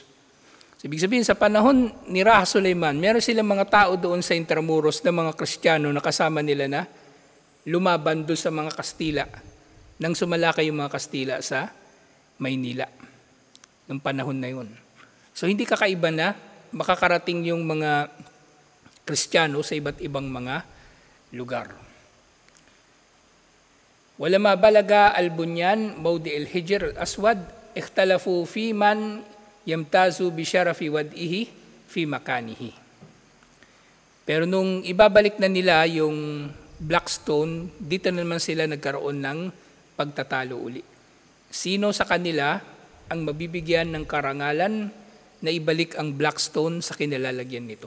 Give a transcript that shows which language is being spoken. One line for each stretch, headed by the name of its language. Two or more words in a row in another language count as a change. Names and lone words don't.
Filipino: So, ibig sabihin, sa panahon ni Raha Sulaiman, meron silang mga tao doon sa Intramuros na mga Kristiyano na kasama nila na lumaban doon sa mga Kastila nang sumalakay yung mga Kastila sa Maynila ng panahon na yun. So hindi kakaiba na makakarating yung mga Kristiyano sa iba't ibang mga lugar.
Arabic: ولما بلغ البنيان موضع الحجر الأسود اختلفوا فيمن يمتاز بشرف وضعه في مكانه.
Filipino: Pero nung ibabalik na nila yung Blackstone, dito naman sila nagkaroon ng pagtatalo uli. Sino sa kanila ang mabibigyan ng karangalan na ibalik ang Blackstone sa kinalalagyan nito?